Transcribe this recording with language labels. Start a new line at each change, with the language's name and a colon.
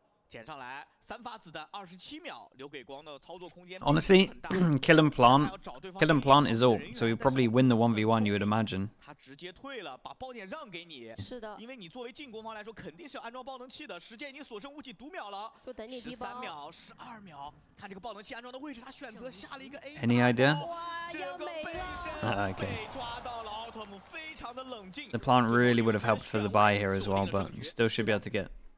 Chinese: 捡上来3发子弹27秒，留给光的操作空间。
English: Honestly, kill and plant is all. So you probably win the 1v1, you would imagine.
Chinese: 他直接退了，把爆点让给你。是的，因为你作为进攻方来说，肯定是要安装爆能器的。时间已经所剩无几，读秒了，就等你低包。13秒、12秒，看这个爆能器安装的位置，他选择下了一个 A。
English: Any idea?
Chinese: 这个背身
English: Okay.
Chinese: 被抓到了，奥特姆非常的冷静。
English: The plant really would have helped for the buy here as well, but you still should be able to get.